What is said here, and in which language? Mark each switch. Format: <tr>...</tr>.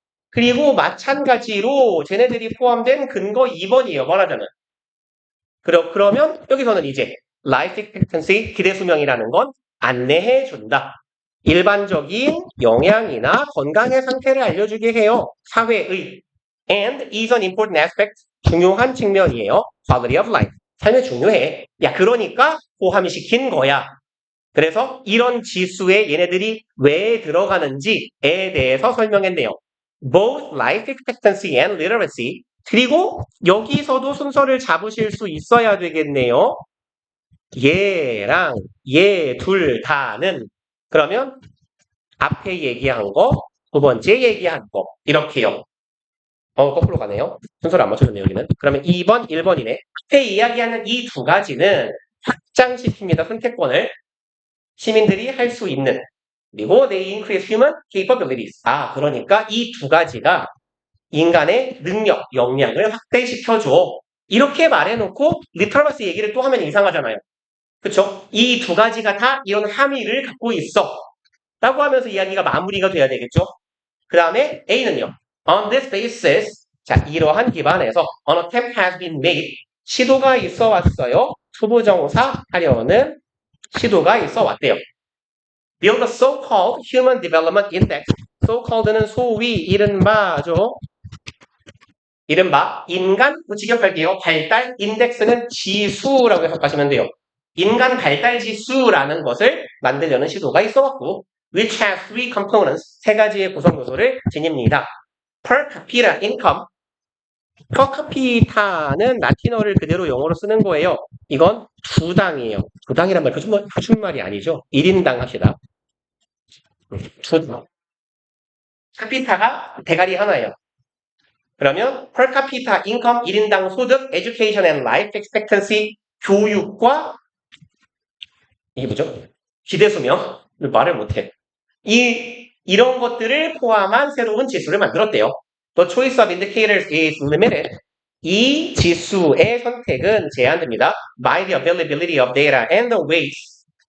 <ko>그리고 마찬가지로 쟤네들이 포함된 근거 2번이에요. 말하자면. 그러면 여기서는 이제 life expectancy 기대 수명이라는 건 안내해 준다. 일반적인 영양이나 건강의 상태를 알려주게 해요. 사회의</ko> <en>and is an important aspect</en> <ko>중요한 측면이에요.</ko> <en>quality of life</en> <ko>삶에 중요해. 야 그러니까 포함시킨 거야. 그래서 이런 지수에 얘네들이 왜 들어가는지에 대해서 설명했네요.</ko> <en>Both life expectancy and literacy</en> <ko>그리고 여기서도 순서를 잡으실 수 있어야 되겠네요. 얘랑 얘 둘 다는 그러면 앞에 얘기한 거, 두 번째 얘기한 거 이렇게요. 거꾸로 가네요. 순서를 안 맞춰줬네요, 여기는. 그러면 2번, 1번이네. 앞에 이야기하는 이 두 가지는 확장시킵니다, 선택권을. 시민들이 할 수 있는.</ko> <en>그리고 they increase human capabilities.</en> <ko>아, 그러니까 이 두 가지가 인간의 능력, 역량을 확대시켜줘. 이렇게 말해놓고 리터러시 얘기를 또 하면 이상하잖아요. 그쵸? 이 두 가지가 다 이런 함의를 갖고 있어. 라고 하면서 이야기가 마무리가 돼야 되겠죠? 그 다음에 A는요.</ko> <en>On this basis,</en> <ko>자 이러한 기반에서</ko> <en>an attempt has been made.</en> <ko>시도가 있어 왔어요. 투부정사 하려는 시도가 있어 왔대요.</ko> <en>Build a so-called Human Development Index. So-called는</en> <ko>소위 이른바죠. 이른바 인간 직역할게요. 발달 인덱스는 지수라고 해석하시면 돼요. 인간 발달 지수라는 것을 만들려는 시도가 있어왔고</ko> <en>which has three components</en> <ko>세 가지의 구성 요소를 지닙니다.</ko> <en>Per capita income</en> <ko>per capita는 라틴어를 그대로 영어로 쓰는 거예요. 이건 두당이에요. 두당이란 말 표준 말이 아니죠. 1인당 합시다. 두당. 카피타가 대가리 하나예요. 그러면</ko> <en>per capita income</en> <ko>1인당 소득,</ko> <en>education and life expectancy</en> <ko>교육과 이게 뭐죠? 기대수명 말을 못해. 이런 것들을 포함한 새로운 지수를 만들었대요.</ko> <en>The choice of indicators is limited.</en> <ko>이 지수의 선택은 제한됩니다.</ko> <en>By the availability of data and the weights.</en>